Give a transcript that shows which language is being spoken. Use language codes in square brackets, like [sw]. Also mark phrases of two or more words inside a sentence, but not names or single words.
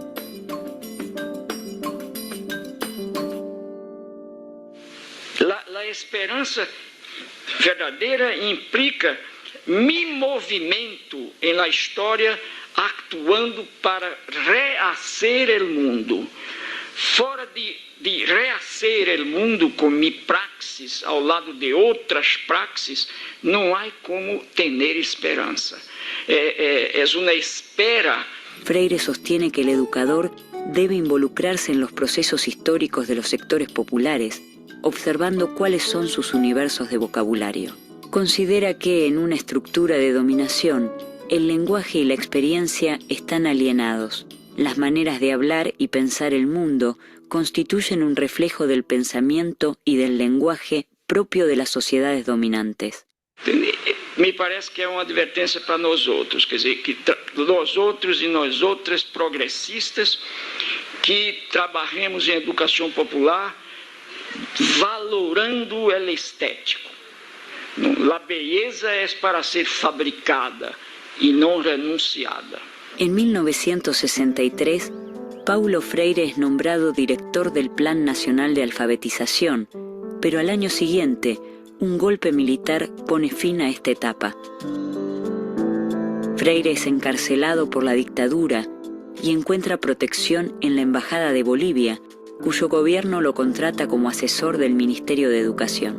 [es] La esperanza verdadeira implica mi movimento en la historia actuando para rehacer el mundo. [pt] Fora de [es] rehacer el mundo [pt] com mi praxis ao lado de outras praxis, não há como ter esperança. É uma espera. [es] Freire sostiene que el educador debe involucrarse en los procesos históricos de los sectores populares, observando cuáles son sus universos de vocabulario. considera que en una estructura de dominación, el lenguaje y la experiencia están alienados. Las maneras de hablar y pensar el mundo constituyen un reflejo del pensamiento y del lenguaje propio de las sociedades dominantes. [pt] Me parece que é uma advertência para nós outros, quer dizer, que nós outros e nós outras progressistas que trabalhemos em educação popular valorando o estético. A beleza é para ser fabricada e não renunciada. [es] En 1963, Paulo Freire es nombrado director del Plan Nacional de Alfabetización, pero al año siguiente, un golpe militar pone fin a esta etapa. Freire es encarcelado por la dictadura y encuentra protección en la Embajada de Bolivia, cuyo gobierno lo contrata como asesor del Ministerio de Educación.